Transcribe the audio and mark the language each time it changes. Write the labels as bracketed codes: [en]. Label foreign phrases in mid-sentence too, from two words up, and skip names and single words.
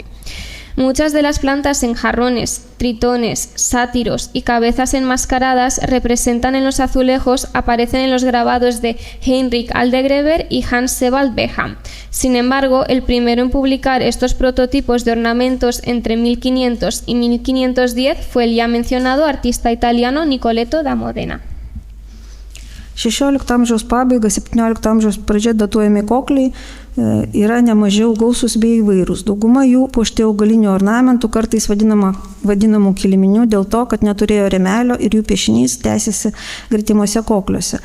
[es] Muchas de las plantas en jarrones, tritones, sátiros y cabezas enmascaradas representan en los azulejos, aparecen en los grabados de Heinrich Aldegrever y Hans Sebald Beham. Sin embargo, el primero en publicar estos prototipos de ornamentos entre 1500 y 1510 fue el ya mencionado artista italiano Nicoleto da Modena. [lt] XVI amžiaus pabaiga, XVII amžiaus pradžia datuojami kokliai yra nemažiau gausus bei įvairūs. Dauguma jų puošti augalinių ornamentų, kartais vadinamų kiliminių, dėl to, kad neturėjo rėmelio ir jų piešinys tęsiasi gretimuose kokliuose.